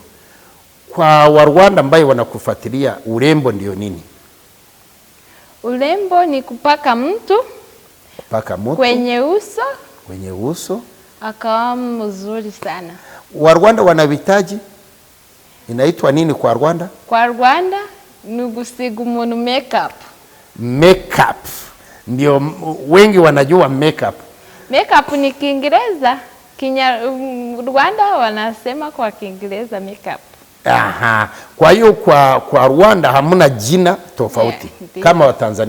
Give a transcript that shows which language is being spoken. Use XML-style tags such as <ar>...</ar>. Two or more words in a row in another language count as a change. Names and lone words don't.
<sw>Kwa Warwanda ambao wanakufuatilia, urembo ndio nini? Urembo ni kupaka mtu kwenye uso akawa mzuri sana. Warwanda wanavitaji inaitwa nini kwa Rwanda? Kwa Rwanda ni</sw> <rw>gusiga umuntu</rw> <sw>makeup. Makeup ndio wengi wanajua makeup. Makeup ni Kiingereza, Rwanda wanasema kwa Kiingereza makeup. Aha. Kwa hiyo kwa Rwanda hamuna jina tofauti kama Watanzania.</sw>